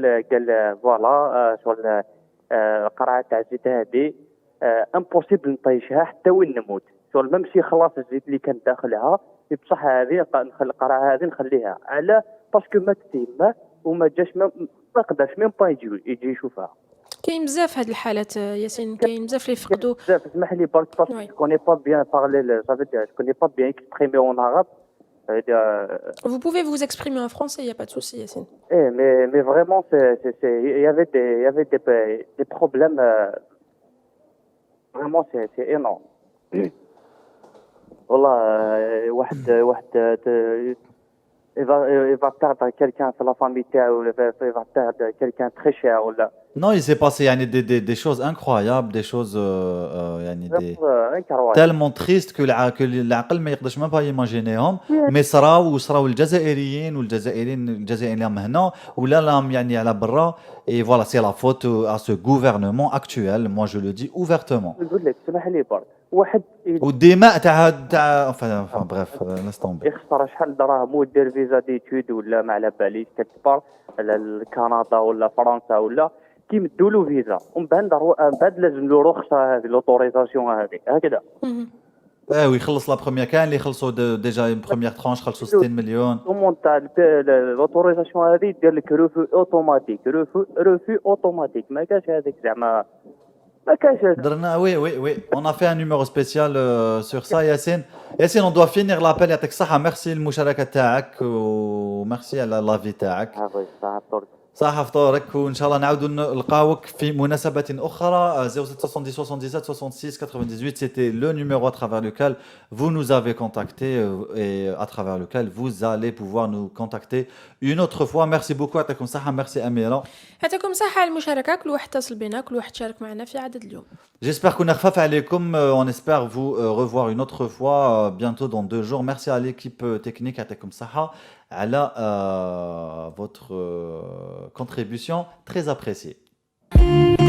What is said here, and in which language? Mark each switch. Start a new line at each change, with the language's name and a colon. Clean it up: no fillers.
Arabic: قال فوالا شغل القرعه تاع الزيت هذه امبوسيبل نطيشها حتى وين نموت، شغل ما نمشي خلاص الزيت اللي كان داخلها بصح هذه القرعه هذه نخليها على باسكو ماتت تما وما جاش ما قدرش ميم با يجي يشوفها. كاين بزاف هاد الحالات ياسين، كاين بزاف اللي فقدوا. بزاف اسمح لي برك باسكو جو كوني با بيان بارلي صافي جو كوني با بيان اكسبريمي اون عرب.
French: Vous pouvez vous exprimer en français, il n'y a pas de souci, Yassine. Mais vraiment, il y avait des problèmes. Vraiment, c'est énorme. Voilà, il va perdre quelqu'un sur la famille, il va perdre quelqu'un très cher. Non, il s'est passé يعني des choses incroyables, des choses يعني tellement tristes que
Arabic: العقل ما يقدرش
French: même pas يماجينيهم.
Arabic: mais صراو الجزائريين والجزائريين هنا ولا لهم يعني على برا.
French: et voilà, c'est la faute à ce gouvernement actuel, moi je le dis ouvertement.
Arabic: نقول لك اسمح لي برك واحد والدماء تاع
French: enfin bref laisse tomber.
Arabic: يخسر شحال دراهم ودير فيزا ديتود ولا ما على باليش كتبار لكندا ولا فرنسا ولا كيمدوا له فيزا ومن بعد لازم له رخصه هذه لوتوريزاسيون هذه هكذا. ويخلص لا بروميير، كاين اللي خلصوا ديجا بروميير ترانش خلصوا 60 مليون. ومون تاع لوتوريزاسيون هذه دير لك روفو اوتوماتيك اوتوماتيك ما كاش هذيك زعما ما كاش درنا.
French: oui on a fait un numéro spécial sur ça. Yassine on doit finir l'appel.
Arabic: يعطيك الصحة، ميرسي المشاركة تاعك وميرسي على لافي تاعك. صحة فطورك، وإن شاء الله نعاودوا نلقاوك في مناسبة أخرى.
French: 0770 77 66 98 c'était le numéro à travers lequel vous nous avez contacté et à travers lequel vous allez pouvoir nous contacter une autre fois. Merci beaucoup.
Arabic: يعطيكم الصحة.
French: ميرسي أميرة.
Arabic: يعطيكم الصحة على المشاركة، كل واحد اتصل بينا، كل واحد شارك معنا في عدد اليوم.
French: J'espère qu'on a
Arabic: خفاف عليكم.
French: On espère vous revoir une autre fois bientôt dans 2 jours. Merci à l'équipe technique.
Arabic: يعطيكم الصحة على
French: votre contribution très appréciée.